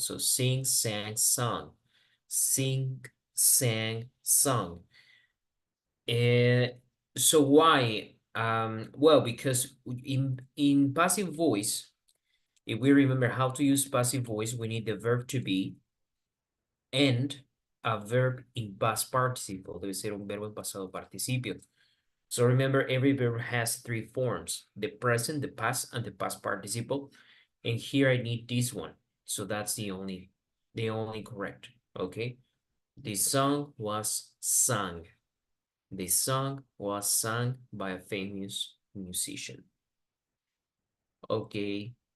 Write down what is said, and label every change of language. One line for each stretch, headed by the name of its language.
English: So sing, sang, sung. Sing, sang, sung. So why? Well, because in passive voice, if we remember how to use passive voice, we need the verb to be and a verb in past participle.
Spanish: Debe ser un verbo en pasado participio.
English: So remember, every verb has three forms: the present, the past, and the past participle. And here I need this one. So that's the only correct. Okay. The song was sung. The song was sung by a famous musician. Okay.